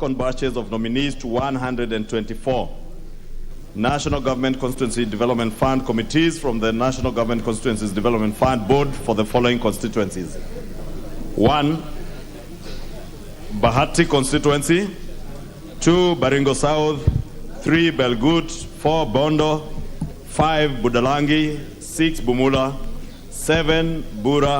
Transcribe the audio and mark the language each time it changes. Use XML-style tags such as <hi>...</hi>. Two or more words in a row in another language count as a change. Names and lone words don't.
<en>second batches of nominees to 124 National Government Constituency Development Fund committees from the National Government Constituencies Development Fund Board for the following constituencies. 1, Bahati Constituency. 2, Baringo South. 3, Belgut. 4, Bondo. 5, Budalangi. 6, Bumula. 7, Bura.</en>